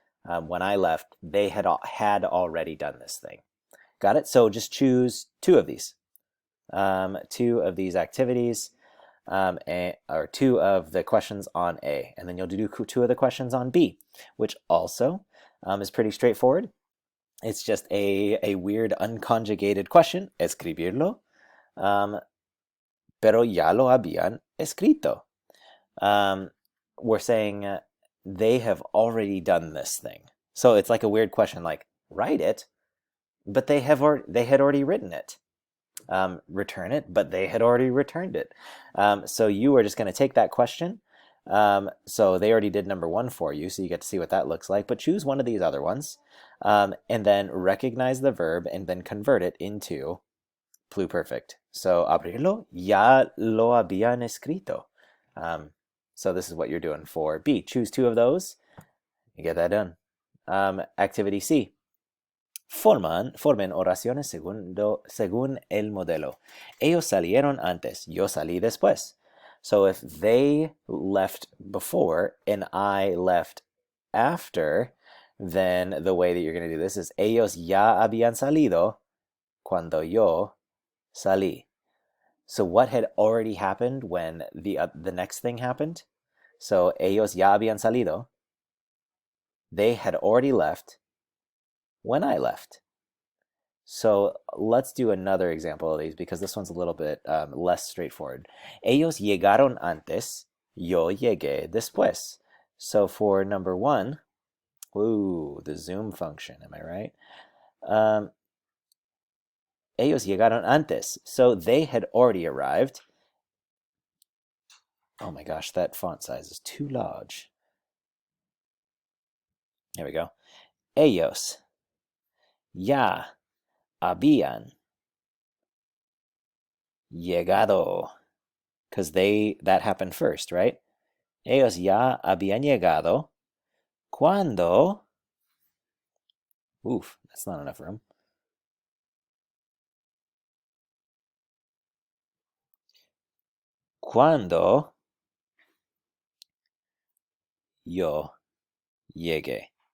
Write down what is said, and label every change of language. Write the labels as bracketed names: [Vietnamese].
[English] When I left, they had already done this thing. Got it? So just choose 2 of these. 2 of these activities, or 2 of the questions on A. And then you'll do 2 of the questions on B, which also is pretty straightforward. It's just a weird unconjugated question, [Spanish] escribirlo, pero ya lo habían escrito. [English] We're saying they have already done this thing. So it's like a weird question, like write it, but they had already written it. Return it, but they had already returned it. So you are just going to take that question. So they already did number 1 for you, so you get to see what that looks like. But choose one of these other ones, and then recognize the verb, and then convert it into pluperfect. [Spanish] So abrirlo, ya lo habían escrito. [English] So this is what you're doing for B. Choose 2 of those. You get that done. Activity C. [Spanish] Formen oraciones según el modelo. Ellos salieron antes, yo salí después. [English] So if they left before and I left after, then the way that you're going to do this is [Spanish] ellos ya habían salido cuando yo salí. [English] So what had already happened when the next thing happened? [Spanish] So ellos ya habían salido. [English] They had already left when I left. So let's do another example of these, because this one's a little bit less straightforward. [Spanish] Ellos llegaron antes, yo llegué después. [English] So for number 1, the zoom function, am I right? [Spanish] Ellos llegaron antes. [English] So they had already arrived. Oh my gosh, that font size is too large. Here we go. [Spanish] Ellos ya habían llegado. [English] Because that happened first, right? [Spanish] Ellos ya habían llegado cuando... [English] Oof, that's not enough room. [Spanish] Cuando yo llegué.